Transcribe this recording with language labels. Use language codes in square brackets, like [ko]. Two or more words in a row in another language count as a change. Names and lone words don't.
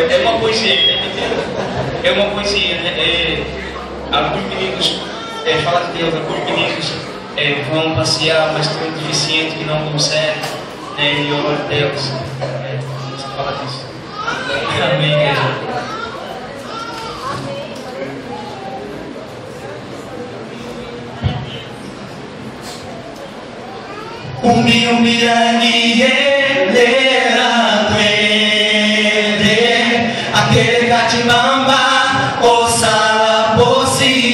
[pt] É uma poesia, entendeu? É uma poesia, né? Alguns meninos falam de Deus, alguns meninos vão passear, mas tem um deficiente que não consegue, né? E ora a Deus. Fala disso. Amém, igreja. Umbi umbi angielera twende akele kachimamba osala posi.